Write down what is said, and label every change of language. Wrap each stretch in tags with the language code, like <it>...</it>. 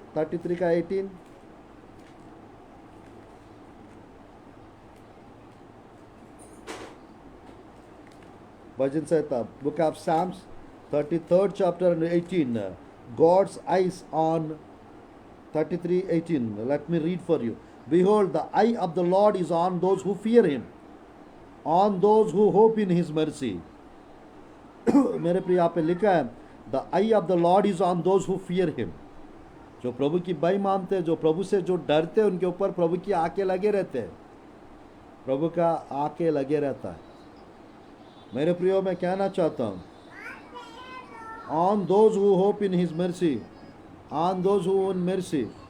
<hi>33 का 18, भजन संहिता</hi> <en>Book of Psalms 33rd chapter and 18, God's eyes on 33:18. Let me read for you. Behold, the eye of the Lord is on those who fear him, on those who hope in his mercy.</en> <hi>मेरे प्रिय यहाँ पे लिखा है,</hi> <en>the eye of the Lord is on those who fear him.</en> <hi>जो प्रभु की भय मानते हैं, जो प्रभु से जो डरते हैं, उनके ऊपर प्रभु की आंखें लगे रहते हैं, प्रभु का आंखें लगे रहता है। मेरे प्रियो मैं कहना चाहता हूँ,</hi> <en>On those who hope in his mercy, on those who in mercy.</en>